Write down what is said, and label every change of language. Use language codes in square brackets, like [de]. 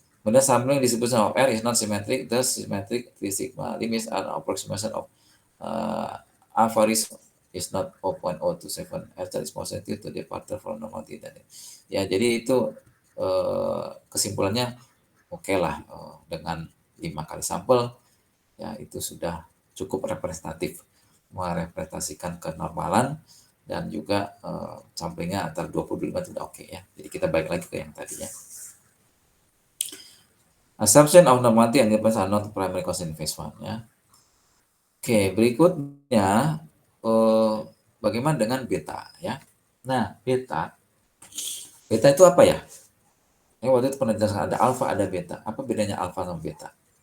[id] Kemudian [en] sampling distribution of R is not symmetric, thus symmetric sigma limits are approximation of average is not 0.027. R is more sensitive to departure from normality. [id] Ya, jadi itu kesimpulannya oke lah, dengan 5 kali sampel ya itu sudah cukup representatif merepresentasikan kenormalan dan juga samplingnya antara 25 sudah oke ya. Jadi kita balik lagi ke yang tadinya. [en] Assumption of normality and dependence are not primary constraint in phase 1 ya. [id] Oke, berikutnya bagaimana dengan beta ya? Nah, beta itu apa ya? Waktu itu pernah jelaskan ada alfa, ada beta. Apa bedanya alfa sama beta?